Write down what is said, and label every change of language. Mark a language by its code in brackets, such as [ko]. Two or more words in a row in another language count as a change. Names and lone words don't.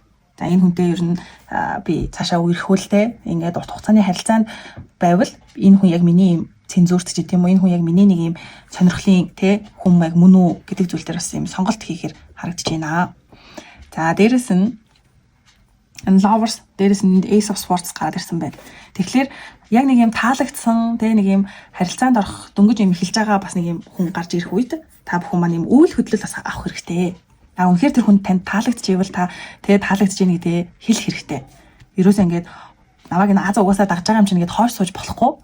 [mn] За энэ хүнтэй ер нь би цаашаа үерхүүлтэй ингээд урт хугацааны харилцаанд байвал энэ хүн яг миний юм цензурт ч гэдэм үү энэ хүн яг миний нэг юм сонирхлын хүн яг мөн үү гэдэг зүйл дээр бас юм сонголт хийхээр харагдаж байна. За дээрэс нь энэ lovers дээрэс нь [en] ace of swords [mn] гараад ирсэн байна. Тэгэхээр яг нэг юм таалагдсан нэг юм харилцаанд орох дөнгөж юм эхэлж байгаа бас нэг юм хүн гарч ирэх үед та бүхэн маань юм үйл хөдлөл бас авах хэрэгтэй. Үнэхээр тэр хүн танд таалагдчихвэл та таалагдж ийн гэдэг хэлэх хэрэгтэй. Ерөөсөө ингээд намайг энэ азаа угаасаа дагж байгаа юм чинь ингээд хойш сууж болохгүй.